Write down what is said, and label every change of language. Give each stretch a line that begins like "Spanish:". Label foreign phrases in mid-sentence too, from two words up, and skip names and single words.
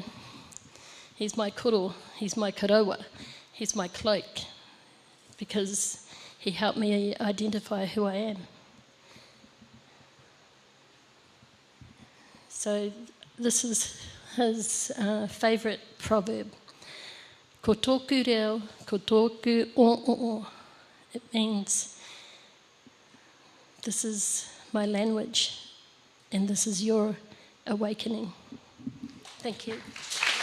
English: He's my koro, he's my karawa, he's my cloak, because he helped me identify who I am. So this is his favourite proverb.
Māori: Ko tōku reo, ko tōku o.
English: It means this is my language and this is your awakening. Thank you.